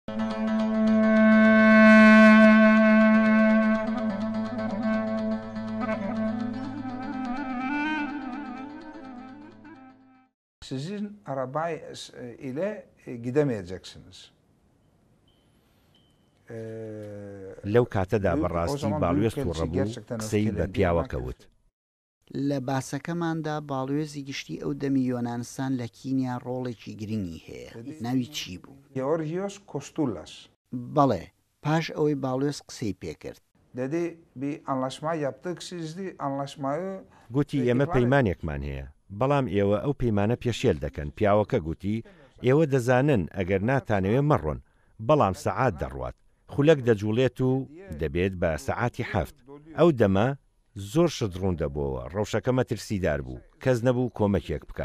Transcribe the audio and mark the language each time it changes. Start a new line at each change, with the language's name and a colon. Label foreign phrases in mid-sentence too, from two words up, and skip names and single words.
Turkish: Sizin araba ile gidemeyeceksiniz.
Central Kurdish: لەو کاتەدا بەڕاستی باڵوێز تووڕەبوو قسەی بە پیاوەکەوت. لە باسەکەماندا باڵوێزی گشتی ئەو دەمی یۆنانستان لە کینیا ڕۆڵێکی گرنگی هەیە. ناوی چی بوو؟ Georgios Kostoulas. بەڵێ، پاش ئەوەی باڵوێز قسەی پێکرد.
Turkish: Dedi bir anlaşma yaptık sizdi anlaşmayı.
Central Kurdish: گوتی ئێمە پەیمانێکمان هەیە، بەڵام ئێوە ئەو پەیمانە پێشێل دەکەن. پیاوەکە گوتی ئێوە دەزانن ئەگەر ناتانەوێ مەڕۆن، بەڵام سەعات دەڕوات. خولەک دەجوڵێت و دەبێت بە سەعاتی 7. ئەو دەمە زۆر شت ڕوون دەبووەوە. ڕەوشەکە مەترسیدار بوو، کەس نەبوو کۆمەکێک بکات.